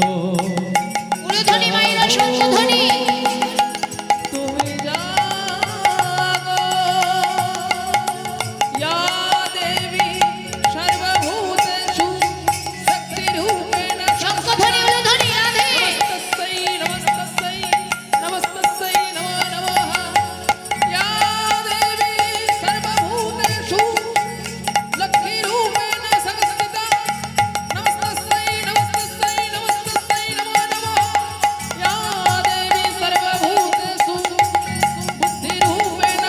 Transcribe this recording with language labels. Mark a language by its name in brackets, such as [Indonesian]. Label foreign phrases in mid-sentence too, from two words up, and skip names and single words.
[Bangla] উলুধ্বনি মাইরা শঙ্খধ্বনি, তুমি জাগো, [Sanskrit] ইয়া দেবী সর্বভূতেষু শক্তিরূপেণ [Bangla] শঙ্খধ্বনি উলুধ্বনি রাধে। [Sanskrit] নমস্তস্যৈ নমস্তস্যৈ নমস্তস্যৈ নমো নমঃ, ইয়া দেবী সর্বভূতেষু লক্ষ্মীরূপেণ সংস্থিতা, নমস্তস্যৈ নমস্তস্যৈ নমস্তস্যৈ নমো নমঃ, ইয়া দেবী সর্বভূতেষু বুদ্ধিরূপেণ